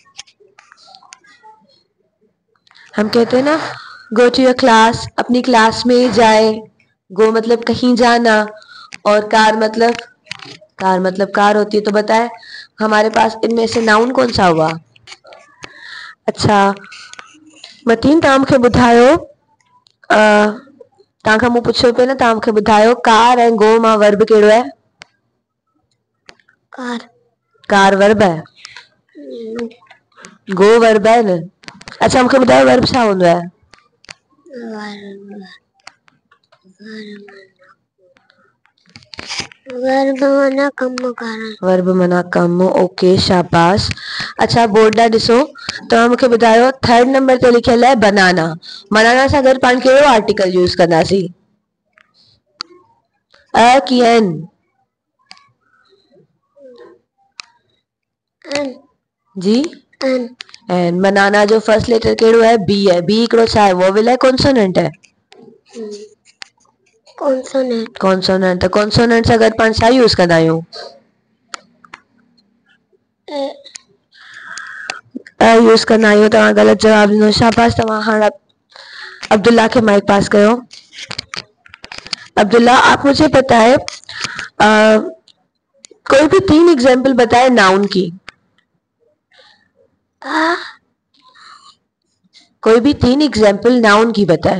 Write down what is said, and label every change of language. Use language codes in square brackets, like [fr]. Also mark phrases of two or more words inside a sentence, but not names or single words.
[ur] ہم کہتے ہیں نا [en] go to your class, [ur] اپنی کلاس میں جائے. گو مطلب کہیں جانا، اور کار مطلب کار ہوتی ہے. تو بتائے ہمارے پاس ان میں سے ناؤن کون سا ہوا? [sd] अच्छा मतीन तव्हांखे ॿुधायो, तव्हांखां मूं पुछियो पियो न, तव्हांखे ॿुधायो कार ऐं गो मां वर्ब कहिड़ो आहे? [ur] کار ورب ہے، گو ورب ہے نا. [sd] अच्छा मूंखे ॿुधायो वर्ब छा हूंदो आहे? वर्ब माना कम। ओके शाबाश। अच्छा बोर्ड ॾांहुं ॾिसो, तव्हां मूंखे ॿुधायो 3rd नंबर ते लिखियल आहे बनाना। बनाना सां गॾु पाण कहिड़ो आर्टिकल यूज़ कंदासीं? अ की एन? जी एन। बनाना जो फर्स्ट लेटर कहिड़ो है? बी है। बी हिकिड़ो छा आहे? [ur] ووول ہے، کانسوننٹ ہے؟ کانسوننٹ. [sd] कॉन्सोनेंट सां गॾु पाण छा यूज़ कंदा आहियूं? यूज़ कंदा आहियूं। तव्हां ग़लत जवाब ॾिनो। शाबाश। तव्हां हाणे अब्दुल्ला के माइक पास करो। [ur] عبداللہ آپ مجھے بتائے، کوئی بھی 3 ایگزامپل بتائے ناؤن کی. کوئی بھی 3 ایگزامپل ناؤن کی بتائے.